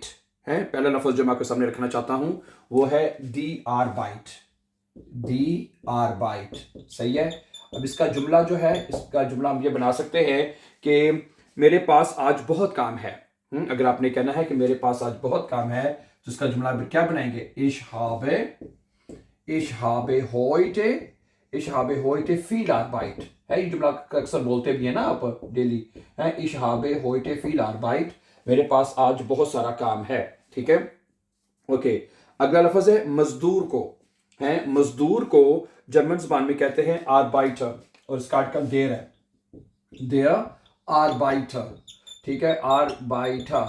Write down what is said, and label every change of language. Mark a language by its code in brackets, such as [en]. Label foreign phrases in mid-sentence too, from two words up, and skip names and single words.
[ur] ہے پہلا لفظ جو میں آپ کے سامنے رکھنا چاہتا ہوں وہ ہے [de] die Arbeit. die Arbeit, [ur] صحیح ہے. اب اس کا جملہ جو ہے، اس کا جملہ ہم یہ بنا سکتے ہیں کہ میرے پاس آج بہت کام ہے. اگر آپ نے کہنا ہے کہ میرے پاس آج بہت کام ہے تو اس کا جملہ کیا بنائیں گے? [de] Ich habe heute viel Arbeit है। [ur] یہ جملہ اکثر بولتے بھی ہے نا آپ ڈیلی، ہے [de] Ich habe heute viel Arbeit, [ur] میرے پاس آج بہت سارا کام ہے. ٹھیک ہے، اوکے۔ اگلا لفظ ہے مزدور کو. ہے مزدور کو جرمن زبان میں کہتے ہیں آربائٹر، اور اس کا آرٹیکل دیر ہے, [de] der Arbeiter. [ur] ٹھیک ہے، آربائٹر.